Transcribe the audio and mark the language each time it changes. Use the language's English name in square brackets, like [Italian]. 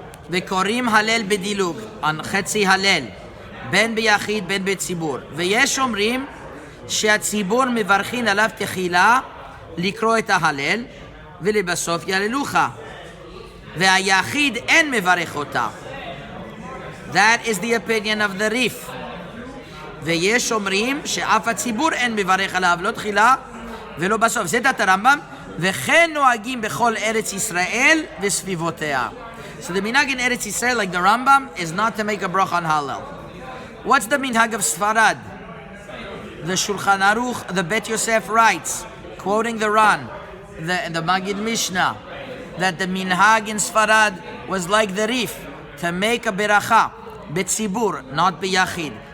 [Hebrew] וקוראים הלל בדילוג, על חצי הלל, בין ביחיד בין בציבור. ויש אומרים שהציבור מברכין עליו תחילה לקרוא את ההלל, ולבסוף יהללוך. והיחיד אין מברך אותה. [English] That is the opinion of the Rif. [Hebrew] ויש אומרים שאף הציבור אין מברך עליו, לא תחילה ולא בסוף. זה דעת הרמב"ם, וכן נוהגים בכל ארץ ישראל וסביבותיה. [English] So the minhag in Eretz Yisrael, like the Rambam, is not to make a bracha on Hallel. What's the minhag of Sfarad? The Shulchan Aruch, the Bet Yosef writes, quoting the Ran, the Magid Mishnah, that the minhag in Sfarad was like the Rif, to make a beracha, betzibur, not beyachid.